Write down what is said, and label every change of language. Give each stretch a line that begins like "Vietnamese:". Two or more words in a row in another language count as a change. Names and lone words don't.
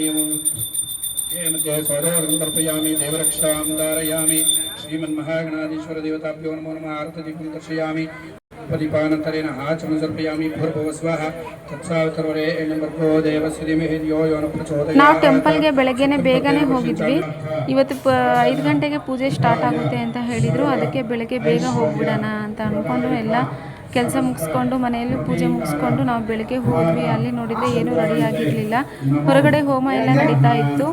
Sanskrit: मध्ये स्वरोदं तर्पयामि, देवरक्षां धारयामि। श्रीमन्महागणाधीश्वरदेवताभ्यो नमो नमः। आरतदीपं दर्शयामि। प्रदीपानन्तरेण आचमनं समर्पयामि। भूर्भुवः स्वः तत्सावितुर्वरेण्यं भर्गो देवस्य धीमहि धियो यो नः प्रचोदयात्।
Kannada: ನಾವು ಟೆಂಪಲ್ಗೆ ಬೆಳಗ್ಗೆನೆ ಬೇಗನೆ ಹೋಗಿದ್ವಿ. ಇವತ್ತು 5 ಗಂಟೆಗೆ ಪೂಜೆ ಸ್ಟಾರ್ಟ್ ಆಗುತ್ತೆ ಅಂತ ಹೇಳಿದ್ರು. ಅದಕ್ಕೆ ಬೆಳಗ್ಗೆ ಬೇಗ ಹೋಗ್ಬಿಡೋಣ ಅಂತ ಅಂದ್ಕೊಂಡು ಎಲ್ಲ ಕೆಲಸ ಮುಗಿಸ್ಕೊಂಡು ಮನೆಯಲ್ಲಿ ಪೂಜೆ ಮುಗಿಸ್ಕೊಂಡು ನಾವು ಬೆಳಗ್ಗೆ ಹೋದ್ವಿ. ಅಲ್ಲಿ ನೋಡಿದರೆ ಏನೂ ರೆಡಿ ಆಗಿರಲಿಲ್ಲ. ಹೊರಗಡೆ ಹೋಮ ಎಲ್ಲ ನಡೀತಾ ಇತ್ತು.